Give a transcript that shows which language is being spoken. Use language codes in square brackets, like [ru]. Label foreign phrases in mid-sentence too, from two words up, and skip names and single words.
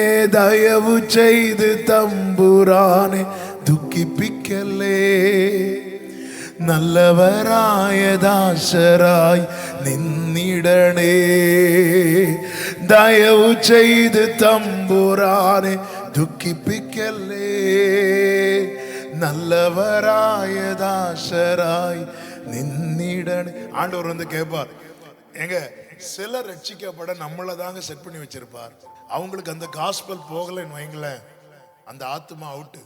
[ml] ദയവു ചെയ്ത് തമ്പുരാനെ ദുഃഖിപ്പിക്കല്ലേ. നല്ലവരായ ദാസരായി നിന്നിടണേ. ദയവു ചെയ്ത് തമ്പുരാനെ ദുഃഖിപ്പിക്കല്ലേ. നല്ലവരായ ദാസരായി നിന്നിടണേ. [ta] ஆண்டவர் வந்து கேட்பார், எங்க சிலர் ரட்சிக்கப்பட நம்மளை தாங்க செட் பண்ணி வச்சிருப்பார். அவங்களுக்கு அந்த காஸ்பல் போகலைன்னு வைங்களேன், அந்த ஆத்மா அவுட்டு.